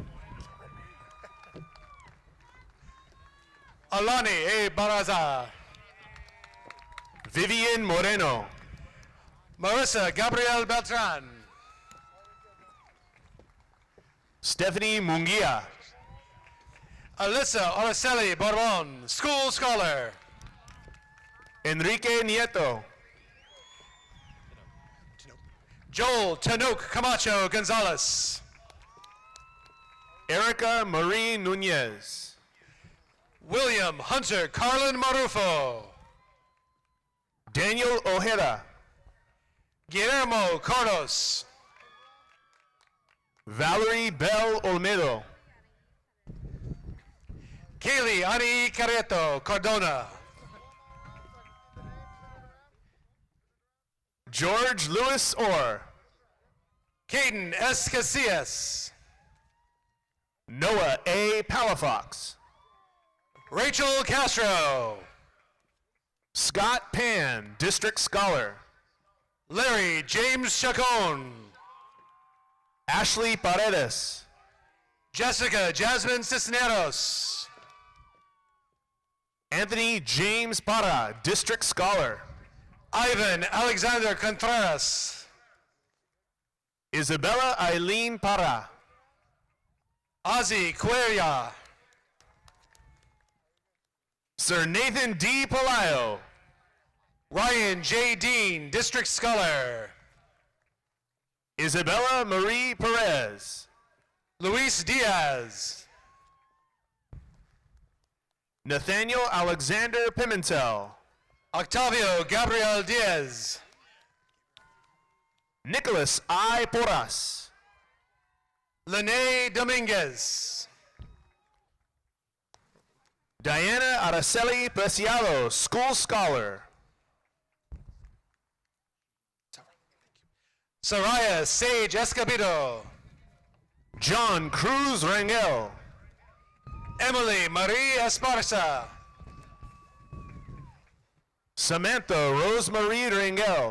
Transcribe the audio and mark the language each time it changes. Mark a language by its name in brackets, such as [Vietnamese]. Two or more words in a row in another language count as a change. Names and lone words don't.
[English] Alani A. Baraza. Vivian Moreno. Marissa Gabriel Beltran. Stephanie Munguia. Alyssa Araceli Borbon, School Scholar. Enrique Nieto. Joel Tanouk Camacho Gonzalez. Erica Marie Nunez. William Hunter Carlin Marufo. Daniel Ojeda. Guillermo Carlos. Valerie Bell Olmedo. Kaylee Ani Carreto Cardona. George Lewis Orr. Caden S. Casillas. Noah A. Palafox. Rachel Castro. Scott Pan, District Scholar. Larry James Chacon. Ashley Paredes. Jessica Jasmine Cisneros. Anthony James Parra, District Scholar. Ivan Alexander Contreras. Isabella Eileen Parra. Ozzy Cuellar. Sir Nathan D. Palayo. Ryan J. Dean, District Scholar. Isabella Marie Perez. Luis Diaz. Nathaniel Alexander Pimentel. Octavio Gabriel Diaz. Nicholas I. Porras. Lene Dominguez. Diana Araceli Preciado, School Scholar. Soraya Sage Escobedo. John Cruz Rangel. Emily Marie Esparza. Samantha Rosemarie Rangel.